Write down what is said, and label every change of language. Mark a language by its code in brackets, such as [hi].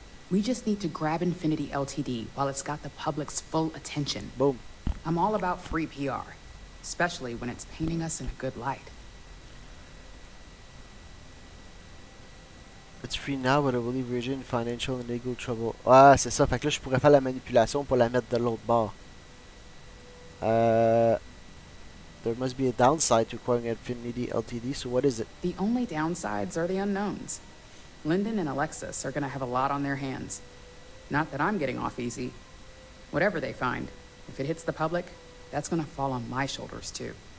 [en] We just need to grab Infinity Ltd. while it's got the public's full attention. Boom. I'm all about free PR, especially when it's painting us in a good light. It's free now, but I will leave Ryujin in financial and legal trouble. [fr] Ah, c'est ça. Fait que là, je pourrais faire la manipulation pour la mettre de l'autre bord. [en] There must be a downside to acquiring Infinity Ltd. So what is it? The only downsides are the unknowns. Lyndon and Alexis are gonna have a lot on their hands. Not that I'm getting off easy. Whatever they find, if it hits the public, that's gonna fall on my shoulders too.